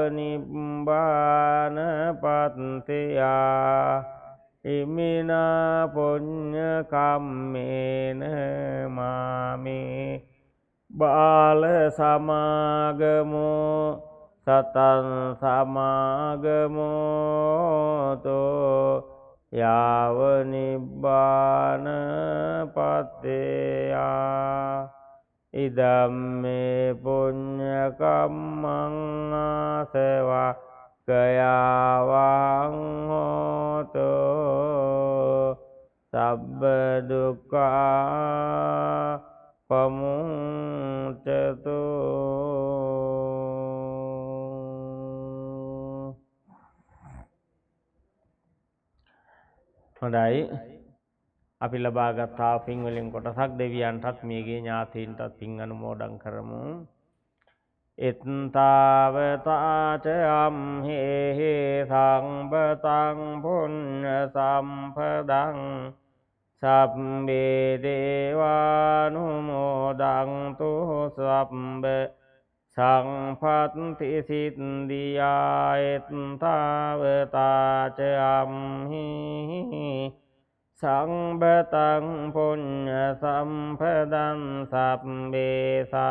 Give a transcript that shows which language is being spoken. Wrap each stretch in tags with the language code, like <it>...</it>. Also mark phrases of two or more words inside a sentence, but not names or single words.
<pi>නිබ්බානපත්තියා ඉමිනා පුඤ්ඤ කම්මේන මාමේ බාල සමාගමෝ සතං සමාගමෝ තෝ යාව නිබ්බානපත්තියා ඉදම්මේ පුඤ්ඤ කම්මං ආසවා කයාවං හෝතු සබ්බ දුක්ඛා පමුච්චතු.</pi> <si>හොඳයි, අපි ලබාගත් පින් වලින් කොටසක් දෙවියන්ටත් මියගේ ඥාතීන්ටත් පින් අනුමෝදන් කරමු.</si> <pi>ඉත්තාවතා ච අම්හෙහි සම්පතං පුඤ්ඤ සම්පදං සබ්බේ දේවානුමෝදන්තු සබ්බ සංපත්ති සිද්ධියා ඉත්තාවතා ච අම්හෙහි සම්පතං පුඤ්ඤ සම්පදං සබ්බේ</pi>